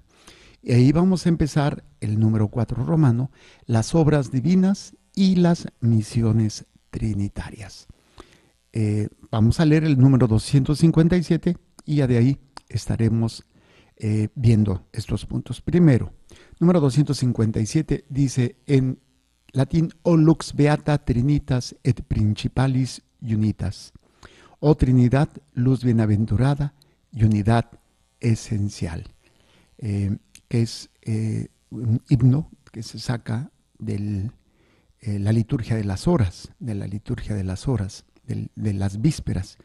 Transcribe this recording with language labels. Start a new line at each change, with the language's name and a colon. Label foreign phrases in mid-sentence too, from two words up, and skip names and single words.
Spanish: Y ahí vamos a empezar el número 4 romano, las obras divinas y las misiones trinitarias. Vamos a leer el número 257 y ya de ahí estaremos viendo estos puntos. Primero, número 257 dice en latín:
Latin: O lux beata trinitas et principalis unitas.
Spanish: Oh Trinidad, luz bienaventurada y unidad esencial. Que es un himno que se saca de la liturgia de las horas, de las vísperas.